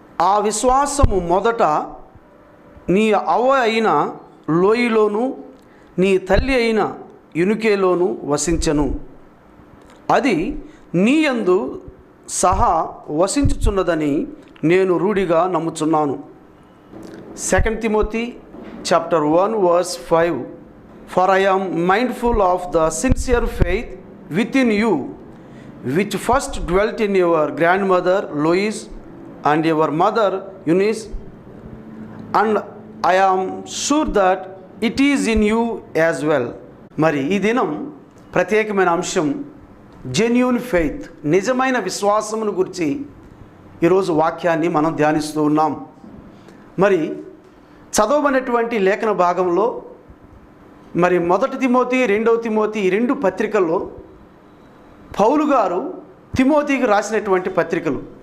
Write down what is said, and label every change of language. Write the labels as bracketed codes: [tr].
[te] ఆ విశ్వాసము మొదట నీ అవ్వ అయిన లోయలోను నీ తల్లి అయిన యునికేలోను వసించెను, అది నీయందు సహా వసించుచున్నదని నేను రూఢిగా నమ్ముచున్నాను. [en] 2 Timothy chapter 1 verse 5, For I am mindful of the sincere faith within you, which first dwelt in your grandmother Lois and your mother Eunice, and I am sure that it is in you as well. [te] మరి ఈ దినం ప్రత్యేకమైన అంశం genuine faith, నిజమైన విశ్వాసమును గురించి ఈరోజు వాక్యాన్ని మనం ధ్యానిస్తూ ఉన్నాం. మరి చదవబడినటువంటి లేఖన భాగంలో మరి 1 తిమోతి 2వ తిమోతి ఈ 2 పత్రికల్లో పౌలు గారు తిమోతికి రాసినటువంటి పత్రికలు.